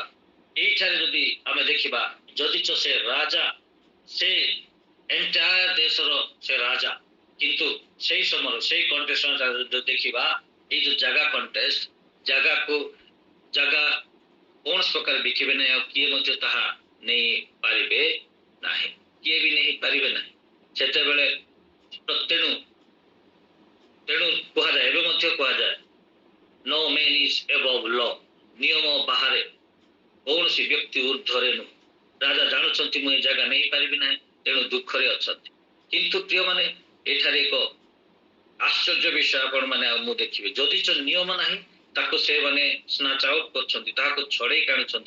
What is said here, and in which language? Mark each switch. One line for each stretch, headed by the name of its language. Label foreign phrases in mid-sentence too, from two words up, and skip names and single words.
Odia: ଏଇଠାରେ ଯଦି ଆମେ ଦେଖିବା, ଯଦିଚ ସେ ରାଜା, ସେ ଏଣ୍ଟାୟାର ଦେଶର ସେ ରାଜା, କିନ୍ତୁ ସେଇ ସମୟର ସେଇ କଣ୍ଟେଷ୍ଟ ଯଦି ଦେଖିବା, ଏଇ ଯୋଉ ଜାଗା କଣ୍ଟେଷ୍ଟ, ଜାଗା କୌଣସି ପ୍ରକାର ବିକିବେ ନାହିଁ, ଆଉ କିଏ ମଧ୍ୟ ତାହା ନେଇ ପାରିବେ ନାହିଁ, କିଏ ବି ନେଇ ପାରିବେ ନାହିଁ। ସେତେବେଳେ ତେଣୁ କୁହାଯାଏ, ଏବେ ମଧ୍ୟ କୁହାଯାଏ,
English: no man is above law,
Odia: ନିୟମ ବାହାରେ କୌଣସି ବ୍ୟକ୍ତି ଉର୍ଦ୍ଧ୍ୱରେ ନୁହେଁ। ରାଜା ଜାଣୁଛନ୍ତି ମୁଁ ଏ ଜାଗା ନେଇପାରିବି ନାହିଁ, ତେଣୁ ଦୁଃଖରେ ଅଛନ୍ତି। କିନ୍ତୁ ପ୍ରିୟମାନେ, ଏଠାରେ ଏକ ଆଶ୍ଚର୍ଯ୍ୟ ବିଷୟ ଆପଣମାନେ ଆଉ ମୁଁ ଦେଖିବେ, ଯଦିଚ ନିୟମ ନାହିଁ ତାକୁ ସେ ମାନେ
English: snatch out
Odia: କରୁଛନ୍ତି, ତାହାକୁ ଛଡ଼େଇ ଆଣୁଛନ୍ତି।